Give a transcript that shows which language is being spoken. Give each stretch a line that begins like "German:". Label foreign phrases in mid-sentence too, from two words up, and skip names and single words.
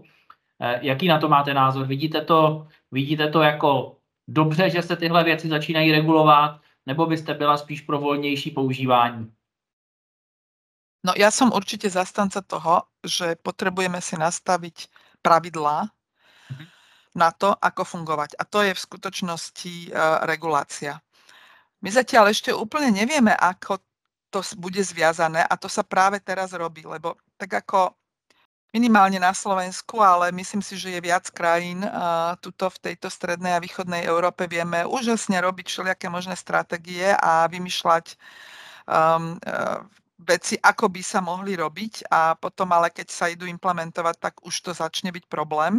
Czech: Jaký na to máte názor? Vidíte to jako dobře, že se tyhle věci začínají regulovat, nebo byste byla spíš pro voľnejší používání?
Slovak: No ja som určite zastanca toho, že potrebujeme si nastaviť pravidlá na to, ako fungovať. A to je v skutočnosti regulácia. My zatiaľ ešte úplne nevieme, ako to bude zviazané a to sa práve teraz robí, lebo tak ako minimálne na Slovensku, ale myslím si, že je viac krajín tuto v tejto strednej a východnej Európe vieme úžasne robiť všelijaké možné stratégie a vymýšľať veci, ako by sa mohli robiť a potom ale keď sa idú implementovať, tak už to začne byť problém.